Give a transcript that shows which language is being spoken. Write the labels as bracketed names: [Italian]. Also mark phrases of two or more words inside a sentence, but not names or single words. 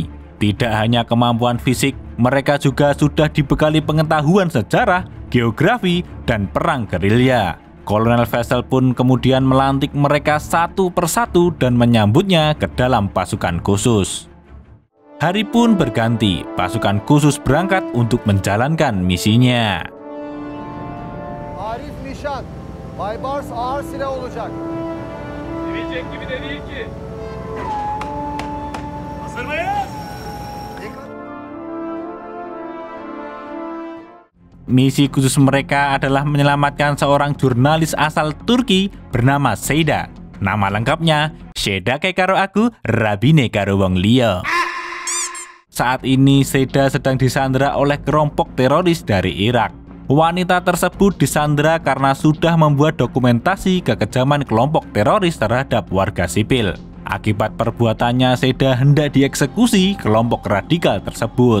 [Indonesian] Tidak hanya kemampuan fisik, mereka juga sudah dibekali pengetahuan sejarah, geografi, dan perang gerilya. Kolonel Vessel pun kemudian melantik mereka satu persatu dan menyambutnya ke dalam pasukan khusus. Hari pun berganti, pasukan khusus berangkat untuk menjalankan misinya. [Turkish] Arif nişan, Baybars ağır silah olacak. Sevilecek gibi de değil ki. Hazır mıyız? [Indonesian] Misi khusus mereka adalah menyelamatkan seorang jurnalis asal Turki bernama Seda. Nama lengkapnya, [Javanese] Sedake karo aku, rabine karo wong liya. [Indonesian] Saat ini Seda sedang disandra oleh kelompok teroris dari Irak. Wanita tersebut disandra karena sudah membuat dokumentasi kekejaman kelompok teroris terhadap warga sipil. Akibat perbuatannya, Seda hendak dieksekusi kelompok radikal tersebut.